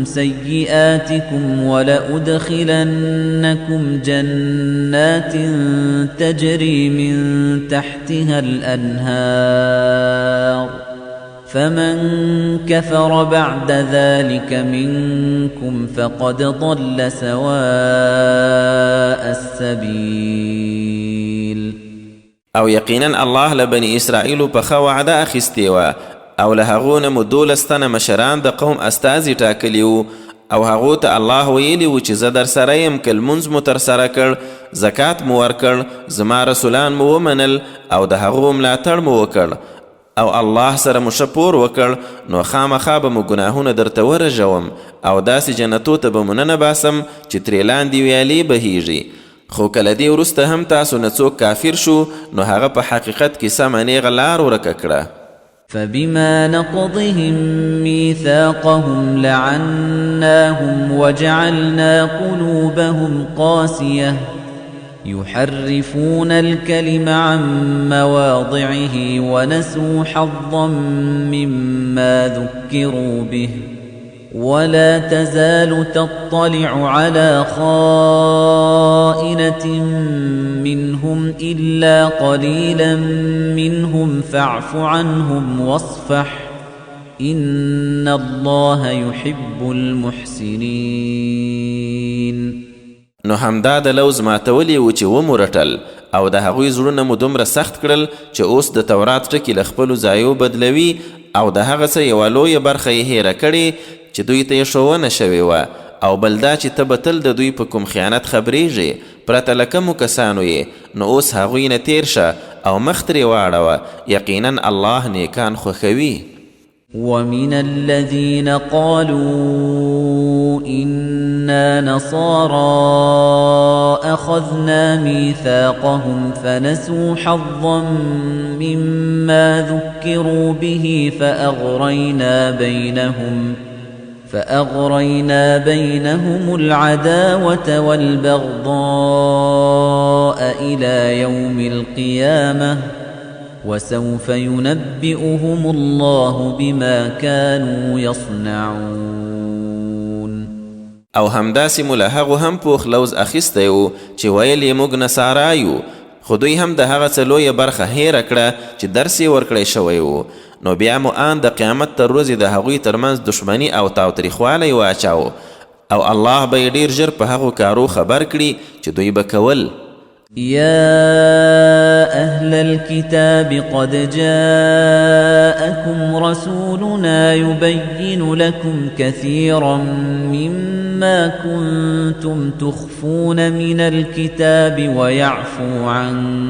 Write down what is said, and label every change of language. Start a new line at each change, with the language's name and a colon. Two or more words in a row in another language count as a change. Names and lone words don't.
Arabic: سيئاتكم ولأدخلنكم جنات تجري من تحتها الأنهار فمن كفر بعد ذلك منكم فقد ضل سواء السبيل.
Pashto: او یقینا الله لبني اسرائیل په ښه وعده اخیستې وه او له هغو نه مو 12 تنه مشران د قوم استازي ټاکلي وو او هغو ته الله ویلي و چې زه در سره یم که لمونځ مو ترسره کړ زکات مو ورکړ زما رسولان مو ومنل او د هغو ملاتړ مو وکړ او الله سره مو ښه پور وکړ نو خامخا به مو ګناهونه درته ورژوم او داسې جنتو ته به مو ننه باسم چې ترې لاندې ویالې بهیږي. خو کله دې وروسته هم تاسو نه څوک کافر شو نو هغه په حقیقت کې سمه نیغه لار ورکه کړه.
Arabic: فبما نقضهم ميثاقهم لعناهم وجعلنا قلوبهم قاسية يحرفون الكلم عن مواضعه ونسوا حظا مما ذكروا به ولا تزال تطلع على خائنة منهم إلا قليلا منهم فاعف عنهم واصفح إن الله يحب المحسنين.
Pashto: نو همدا د لوز ماتولی و چې ومرټل او د هغوی زړونه مو دومره سخت کړل چې اوس د تورات ټکي له خپلو ځایو بدلوي او د هغه څه یوه لویه برخه یې هیره کړې چې دوی ته یې ښوونه شوې وه او بل دا چې ته به تل د دوی په کوم خیانت خبریږي پرته له کومو کسانو یې نو اوس هغوی نه تیر شه او مخ ترې واړوه یقینا الله نیکان خوښوي.
Arabic: ومن الذين قالوا إنا نصارى أخذنا ميثاقهم فنسوا حظا مما ذكروا به فأغرينا بينهم العداوة والبغضاء إلى يوم القيامة وسوف ينبئهم الله بما كانوا يصنعون.
Pashto: او همداسې مو له هغو هم پوخ لوز اخیستی و چې ویل یې موږ نصارا یو، خو دوی هم د هغه څه لویه برخه هیره کړه چې درس یې ورکړی شوی و. نو بیا مو آن د قیامت تر ورځې د هغوی ترمنځ دښمني او تاوتریخوالی واچاو او الله به یې ډېر ژر په هغو کارو خبر کړي چې دوی به کول.
Arabic: يا أهل الكتاب قد جاءكم رسولنا يبين لكم كثيرا مما كنتم تخفون من الكتاب ويعفو عن